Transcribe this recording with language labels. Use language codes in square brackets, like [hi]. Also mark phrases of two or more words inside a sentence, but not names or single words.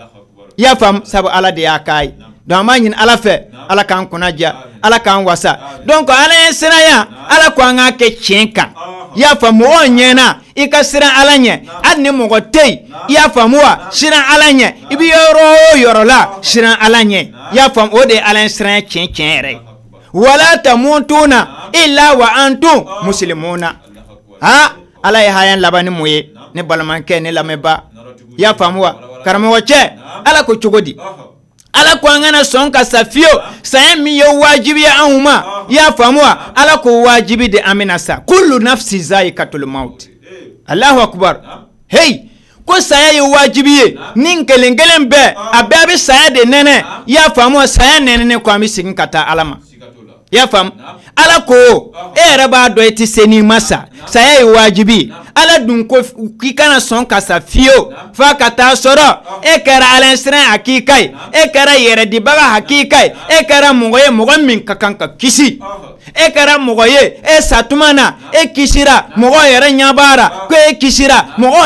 [bm] i y'a faamu sabu ala de y'a k'a ye donc an b'a ɲini ala fɛ ala k'an kunnaja ala k'an wasa donc ala ye siranya ala ko an k'a kɛ tiɲɛ kan i y'a faamu mɔgɔw ɲɛna i ka siran ala ɲɛ hali ni mɔgɔ tɛ yen i y'a faamu wa siran ala ɲɛ i bɛ yɔrɔ o yɔrɔ la siran ala ɲɛ i y'a faamu o de ye ala ye siranya tiɲɛ yɛrɛ ye [ar] ولا تموتن إلا وأنتم مسلمون [bm] ha ala ye hayan labani mun ye ne balimakɛ ne lamɛnba i y'a faamu wa karamɔgɔ cɛ ala ko cogo di ala ko an kana sɔn ka sa fiyewu saya min ye wajibi ye anw ma i y'a faamu wa ala ko wajibi de an bɛna sa [ar] كل نفس ذائقة الموت الله أكبر [bm] hey ko saya ye wajibi ye nin kelen kelen bɛɛ a bɛɛ bɛ saya de nɛnɛ i y'a faamu wa saya nɛnɛnen ko an bɛ segin ka taa ala ma i y'a faamu ala ko e yɛrɛ b'a dɔn i tɛ se n'i ma sa saya ye wajibi ala dun ko k'i kana sɔn ka sa fiyewu f'a ka taa sɔrɔ e kɛra alansiranya hakika ye e kɛra yɛrɛdibaga hakika ye e kɛra mɔgɔ ye mɔgɔ min ka kan ka kisi e kɛra mɔgɔ ye e satuma na e kisira mɔgɔ yɛrɛ ɲabara ko e kisira mɔgɔ